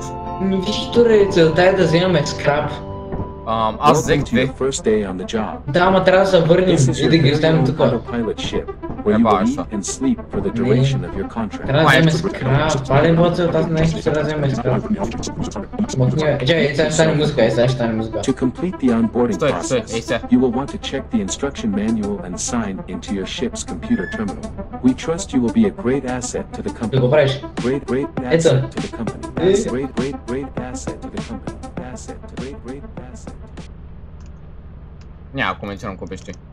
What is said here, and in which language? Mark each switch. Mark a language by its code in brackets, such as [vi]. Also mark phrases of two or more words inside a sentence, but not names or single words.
[bg] Викторе, целта е да вземаме скрап. Аз взех 2. Да, ама трябва да се върнем и да ги оставим тук. Трябва да вземем скрап. Това ли е целта на нещо, трябва да вземем скрап. Чакай, сега ще стане музика, [en] To complete the onboarding [bg] Стой, [en] process, you will want to check the instruction manual and sign into your ship's computer terminal. We trust you will be a great asset to the company. [bg] Да го правиш. [en] Great asset to the company. Great asset to the company. Great asset. [bg] Няма да коментирам какво беше ти.